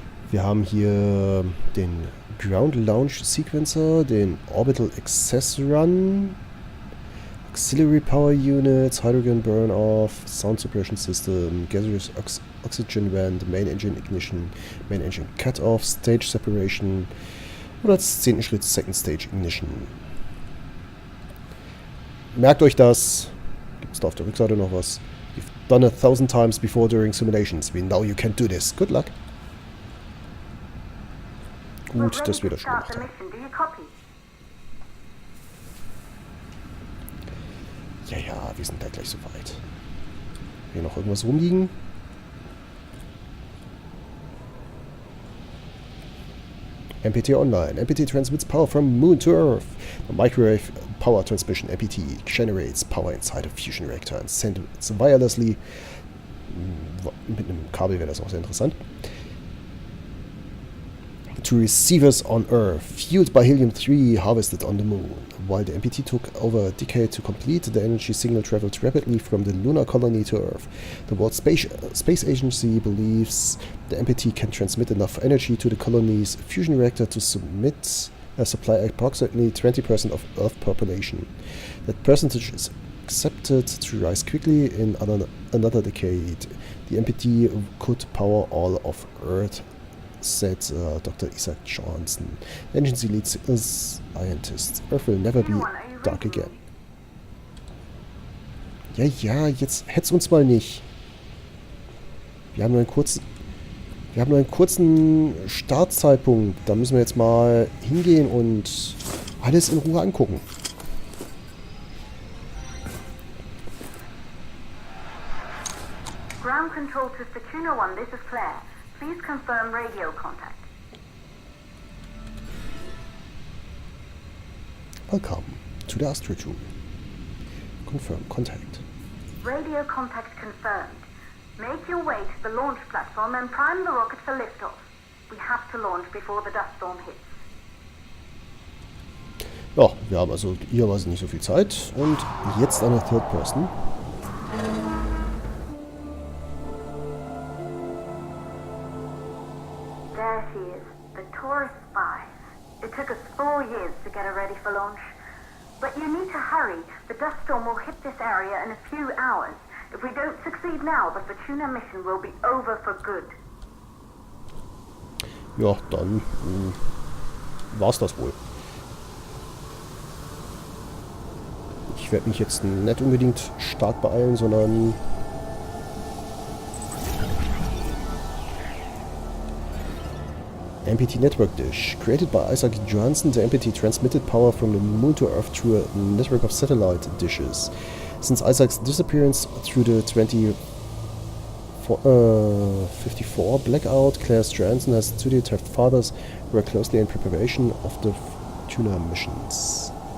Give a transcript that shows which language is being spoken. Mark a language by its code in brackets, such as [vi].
[de] Wir haben hier den Ground Launch Sequencer, den Orbital Access Run, Auxiliary Power Units, Hydrogen Burn-Off, Sound Suppression System, Gaseous Oxygen Vent, Main Engine Ignition, Main Engine Cut-Off, Stage Separation und als 10. Schritt Second Stage Ignition. Merkt euch das. Gibt es da auf der Rückseite noch was? [en] You've done it 1000 times before during simulations. We know you can do this. Good luck. [de] Gut, dass wir das schon gemacht haben. Ja, ja, wir sind da gleich soweit. Hier noch irgendwas rumliegen? [en] MPT Online. MPT transmits power from Moon to Earth. The microwave power transmission MPT generates power inside a fusion reactor and sends it wirelessly. [de] Mit einem Kabel wäre das auch sehr interessant. [en] To receivers on Earth, fueled by helium-3 harvested on the Moon. While the MPT took over a decade to complete, the energy signal traveled rapidly from the lunar colony to Earth. The World Space Agency believes the MPT can transmit enough energy to the colony's fusion reactor to supply approximately 20% of Earth population. That percentage is expected to rise quickly in another decade. The MPT could power all of Earth, said Dr. Isaac Johnson, agency lead scientist. Earth will never be dark again. [de] Ja, ja, jetzt hetz uns mal nicht. Wir haben nur einen kurzen Startzeitpunkt. Da müssen wir jetzt mal hingehen und alles in Ruhe angucken. [en] Ground control to Fortuna 1, this is Claire. Please confirm radio contact. Welcome to the Astrodome. Confirm contact. Radio contact confirmed. Make your way to the launch platform and prime the rocket for liftoff. We have to launch before the dust storm hits. [de] Ja, wir haben also ihrerweise nicht so viel Zeit. Und jetzt eine Third Person. [en] There she is, the tourist spy. It took us 4 years to get her ready for launch. But you need to hurry. The dust storm will hit this area in a few hours. If we don't succeed now, the Fortuna mission will be over for good. [de] Ja, dann war's das wohl. Ich werde mich jetzt nicht unbedingt stark beeilen, sondern MPT Network Dish. [en] Created by Isaac Johnson, the MPT transmitted power from the Moon to Earth through a network of satellite dishes. Since Isaac's disappearance through the 54 blackout, Claire Johnson has studied her fathers work closely in preparation of the Fortuna missions.